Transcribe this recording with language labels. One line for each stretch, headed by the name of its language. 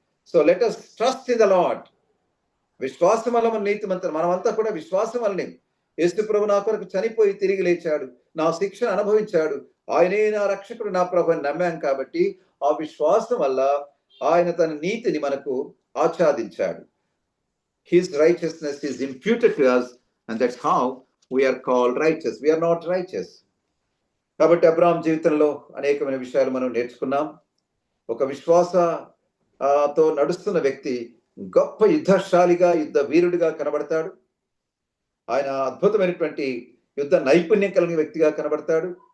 English: So let us trust in the lord.
Telugu: విశ్వాసం వల్ల మన నీతిమంతులు. మనమంతా కూడా విశ్వాసం వల్లనే. యేసు ప్రభు నా కొరకు చనిపోయి తిరిగి లేచాడు, నా శిక్షను అనుభవించాడు, ఆయనే నా రక్షకుడు, నా ప్రభు అని నమ్మాం. కాబట్టి ఆ విశ్వాసం వల్ల ఆయన తన నీతిని మనకు ఆచ్ఛాదించాడు.
English: His righteousness is imputed to us, and that's how we are called righteous. We are not righteous.
Telugu: కాబట్టి అబ్రాహాం జీవితంలో అనేకమైన విషయాలు మనం నేర్చుకున్నాం. ఒక విశ్వాసతో నడుస్తున్న వ్యక్తి గొప్ప యుద్ధశాలిగా, యుద్ధ వీరుడిగా కనబడతాడు. ఆయన అద్భుతమైనటువంటి యుద్ధ నైపుణ్యం కలిగిన వ్యక్తిగా కనబడతాడు.